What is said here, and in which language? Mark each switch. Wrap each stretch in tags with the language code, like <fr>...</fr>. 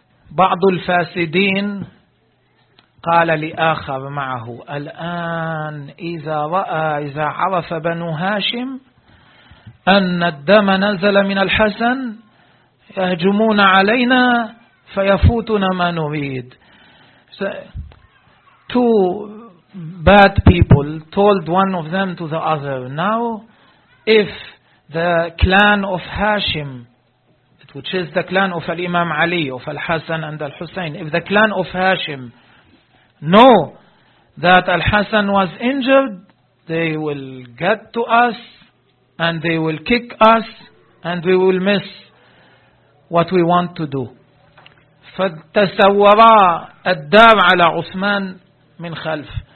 <ar>بعض الفاسدين قال لآخر معه الآن إذا عرف بنو هاشم أن الدم نزل من الحسن يهجمون علينا فيفوتنا ما نريد.</ar> <en>So, two bad people told one of them to the other, now if the clan of Hashim, which is the clan of Al-Imam Ali, of Al-Hasan and Al-Husayn, if the clan of Hashim know that Al-Hasan was injured, they will get to us and they will kick us and we will miss what we want to do.</en> <ar>فتسورا الدار على عثمان من خلف.</ar>